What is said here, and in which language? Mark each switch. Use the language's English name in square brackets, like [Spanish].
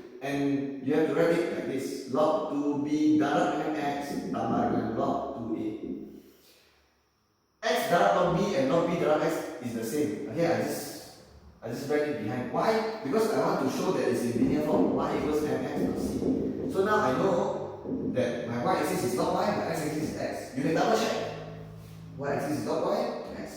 [English] And you have to write it like this. [Malay] Log 2b darab dengan x tambah dengan log 2a. X darab log b [English] and log b darab x is the same. Okay, I just write it behind. Why? Because I want to show that it's in linear form. Y equals mx plus c. So now I know that my y-axis is not y, my x-axis is x. You can double check. Y-axis is not y, x.